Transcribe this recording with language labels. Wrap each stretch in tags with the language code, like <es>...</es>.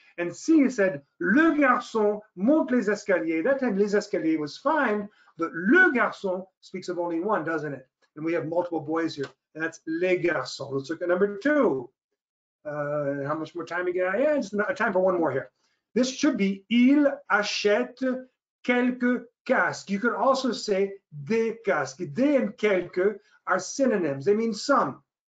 <en>And C said,</en> <fr>le garçon monte les escaliers.</fr> <en>That time</en> <fr>les escaliers</fr> <en>was fine, but</en> <fr>le garçon</fr> <en>speaks of only one, doesn't it? And we have multiple boys here, and that's les garçons. Let's look at number 2. How much more time we got? Yeah, just time for one more here. This should be,</en> <fr>il achète quelques casques.</fr> <en>You could also say</en> <fr>des casques.</fr> <en>Des and quelques are synonyms. They mean some.</en>